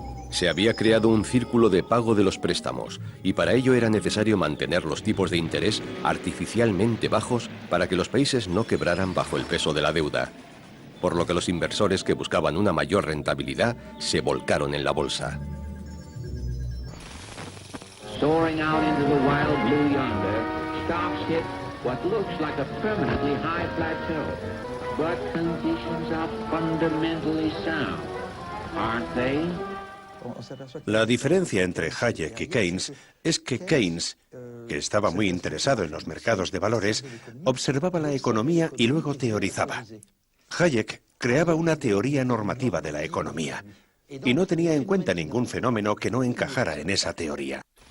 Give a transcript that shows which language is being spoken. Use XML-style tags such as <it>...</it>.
<es>Se había creado un círculo de pago de los préstamos y para ello era necesario mantener los tipos de interés artificialmente bajos para que los países no quebraran bajo el peso de la deuda, por lo que los inversores que buscaban una mayor rentabilidad se volcaron en la bolsa.</es> <en>Soaring out into the wild blue yonder, stocks hit what looks like a permanently high plateau, but conditions are fundamentally sound, aren't they?</en> <es>La diferencia entre Hayek y Keynes es que Keynes, que estaba muy interesado en los mercados de valores, observaba la economía y luego teorizaba. Hayek creaba una teoría normativa de la economía y no tenía en cuenta ningún fenómeno que no encajara en esa teoría.</es>